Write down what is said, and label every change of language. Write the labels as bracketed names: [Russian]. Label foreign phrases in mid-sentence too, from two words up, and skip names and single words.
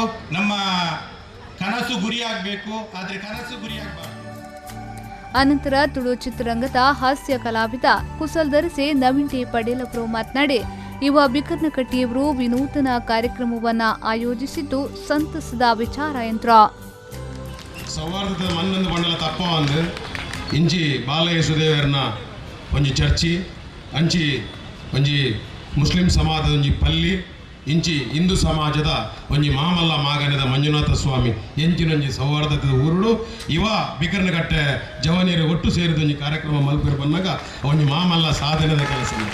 [Kannada] ನಮ್ಮ ಕನಸು ಗುರಿ ಆಗಬೇಕು, ಆದರೆ ಕನಸು ಗುರಿ ಆಗಬಾರ್ದು. ಅನಂತರ ತುಳು ಚಿತ್ರರಂಗದ ಹಾಸ್ಯ ಕಲಾವಿದ ಕುಸಲ್ ಧರಿಸಿ ನವೀನ್ ಟಿ ಪಟೇಲ್ ಅವರು ಮಾತನಾಡಿ, ಯುವ ಬಿಕರ್ನಕಟ್ಟೆಯವರು ವಿನೂತನ ಕಾರ್ಯಕ್ರಮವನ್ನು ಆಯೋಜಿಸಿದ್ದು ಸಂತಸದ ವಿಚಾರ ಎಂದರು. [Tulu] ಸೌಹಾರ್ದದ ಮನ್ನೊಂದು ಮಂಡಲ ತಪ್ಪ ಅಂದು ಇಂಚಿ ಬಾಲಯ್ಯ ಸುದೇವರನ ಒಂಜಿ ಚರ್ಚಿ ಅಂಚಿ ಒಂಜಿ ಮುಸ್ಲಿಂ ಸಮಾಜದ ಒಂಜಿ ಪಲ್ಲಿ ಇಂಚಿ ಹಿಂದೂ ಸಮಾಜದ ಒಂಜಿ ಮಾಮಲ್ಲ ಮಾಗನದ ಮಂಜುನಾಥ ಸ್ವಾಮಿ ಎಂಚಿನೊಂಜಿ ಸೌಹಾರ್ದದ ಊರುಡು ಇವ ಬಿಕರ್ನಕಟ್ಟೆ ಜವನಿಯರು ಒಟ್ಟು ಸೇರಿದ ಒಂಜಿ ಕಾರ್ಯಕ್ರಮ ಮಲ್ಪೇರು ಬಂದಾಗ ಒಂಜಿ ಮಾಮಲ್ಲ ಸಾಧನೆದ ಕೆಲಸ.